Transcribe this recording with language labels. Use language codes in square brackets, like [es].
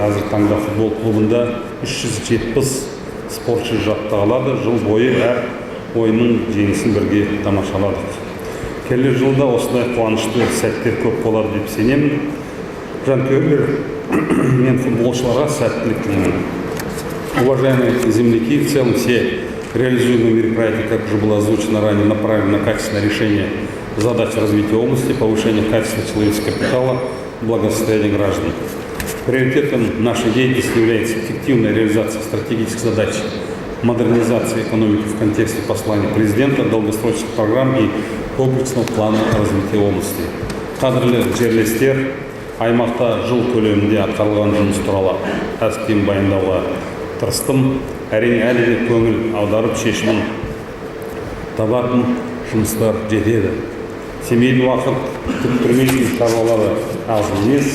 [kk] Қазір таңда футбол клубында 370 спортшы жаттығылады. Жыл бойы әр ойынның жеңісін бірге тамашаладық. Келер жылда осындай қуанышты сәттер көп болады деп сенемін. Жанкүйерлер мен футболшыларға сәттілік тілеймін. [ru] Уважаемые земляки, в целом все реализуемые мероприятия, как уже было озвучено ранее, направлены на качественное решение задач развития области, повышение качества человеческого капитала, благосостояния граждан. Приоритетом нашей деятельности является эффективная реализация стратегических задач модернизации экономики в контексте послания президента, долгосрочных программ и комплексного плана развития области. [kk] Қадірлі жерлестер, аймақта жыл көлемінде атқарылған жұмыс туралы аз кем баяндауға тырыстым. Әрине әлі де көңіл аударып шешімін табатын жұмыстар жетеді. Семейдің уақыт күттірмейтін шаруалары аз емес.